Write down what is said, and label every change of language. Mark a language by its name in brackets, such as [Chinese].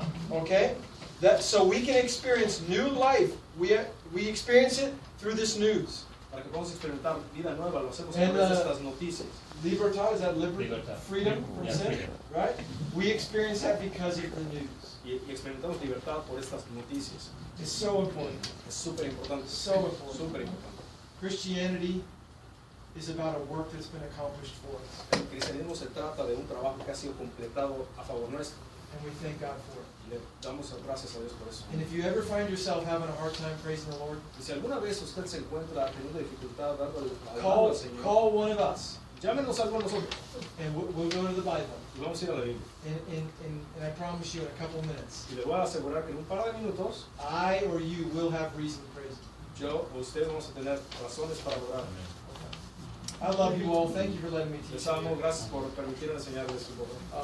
[English] Okay, so we can experience new life. We experience it through this news. [Spanish] Para que podamos experimentar vida nueva, lo hacemos a [English] And, [Spanish] través de estas noticias. [English] Libertad, is that liberty? [Spanish] Libertad. [English] Freedom from Yeah, sin, freedom. right? We experience that because of the news. [Spanish] Y experimentamos libertad por estas noticias. [English] It's so important. [Spanish] Es súper importante. [English] So important. [Spanish] Súper importante. [English] Christianity is about a work that's been accomplished for us, [Spanish] El cristianismo se trata de un trabajo que ha sido completado a favor nuestro. [English] and we thank God for it. [Spanish] Y le damos gracias a Dios por eso. [English] And if you ever find yourself having a hard time praising the Lord, [Spanish] Y si alguna vez usted se encuentra teniendo dificultad dando alabando al Señor, [English] call one of us, [Spanish] llámenos algo a nosotros [English] and we'll go to the Bible. [Spanish] y vamos a ir a la Biblia. [English] And I promise you, in a couple of minutes, [Spanish] Y le voy a asegurar que en un par de minutos, [English] I or you will have reason to praise Him. [Spanish] yo o usted vamos a tener razones para adorar. [English] I love you all. Thank you for letting me teach [Spanish] Les amo, [English] you. [Spanish] gracias por permitirme enseñarles un poco.